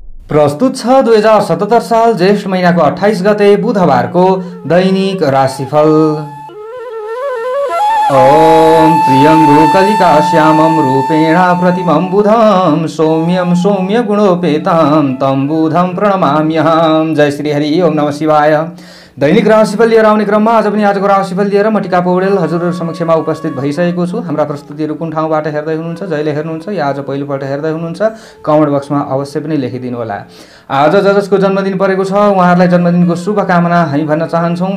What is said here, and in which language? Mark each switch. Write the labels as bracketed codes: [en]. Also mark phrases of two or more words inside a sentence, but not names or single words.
[ne] प्रस्तुत छ 2077 साल ज्येष्ठ महिनाको 28 गते बुधबारको दैनिक राशिफल। [sa] ओम प्रियंगु कलिका श्यामं रूपेण प्रतिमं बुधं सौम्यं सौम्य गुणोपेतं तं बुधं प्रणमाम्यहम्। जय श्री हरि। ओम नमः शिवाय। [ne] दैनिक राशिफल लिएर आउने क्रममा आज पनि आजको राशिफल लिएर म टिका पौडेल हजुरहरु समक्षमा उपस्थित भइसकेको छु। हाम्रा प्रस्तुतिहरू कुन ठाउँबाट हेर्दै हुनुहुन्छ, जहिले हेर्नुहुन्छ या आज पहिलोपल्ट हेर्दै हुनुहुन्छ, [en] comment boxमा [ne] अवश्य पनि लेखिदिनु होला। आज जसको जन्मदिन परेको छ उहाँहरूलाई जन्मदिनको शुभकामना हामी भन्न चाहन्छौँ।